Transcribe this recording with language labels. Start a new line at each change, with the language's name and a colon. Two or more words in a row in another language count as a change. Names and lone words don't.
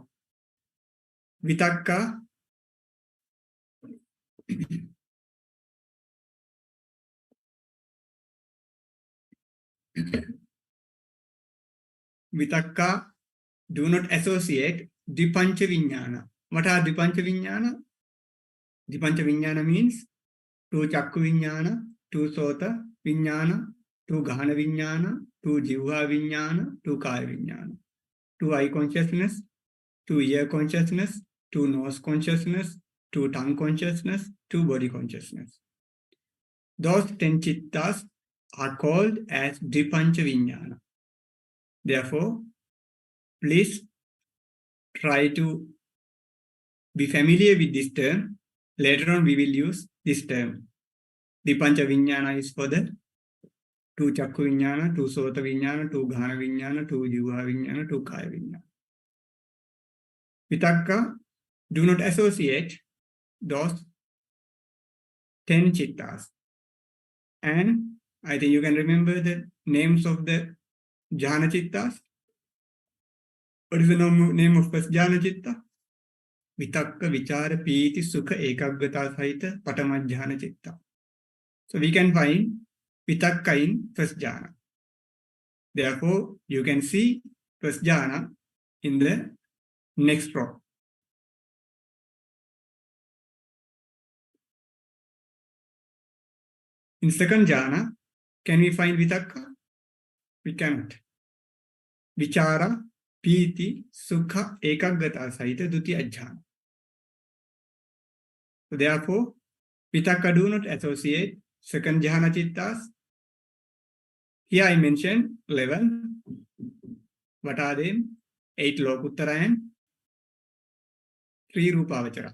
English: Vitakka, vitakka do not associate
Pali: dipancha viññāna.
English: What are
Pali: dipancha viññāna? Dipancha viññāna means 2 chakku viññāna, 2 sota viññāna, 2 ghana viññāna, 2 jivha viññāna, 2 kaya viññāna.
English: 2 eye consciousness, 2 ear consciousness, 2 nose consciousness, 2 tongue consciousness, 2 body consciousness. Those 10 chittas are called as
Pali: dipancha viññāna.
English: Therefore, please try to be familiar with this term. Later on, we will use this term.
Pali: Dipancha viññāna
English: is for the
Pali: 2 chakku viññāna, 2 sota viññāna, 2 ghana viññāna, 2 jivha viññāna, 2 kaya viññāna.
English: Vitakka do not associate those 10 chittas. And I think you can remember the names of the
Pali: jhana chittas.
English: What is the name of first
Pali: jhana chitta? Vitakka, vichara, piti, sukha, ekaggata sahita, patama jhana chitta.
English: So we can find vitakka in first jhana. Therefore, you can see plus jhana in the next row. In second jhana, can we find vitakka? We cannot.
Pali: Vichara, piti, sukha, ekaggata sahita dutiya jhana.
English: So therefore, vitakka do not associate second
Pali: jhana chittas.
English: Here I mentioned 11. What are they? 8 lokuttara and 3 rupavachara.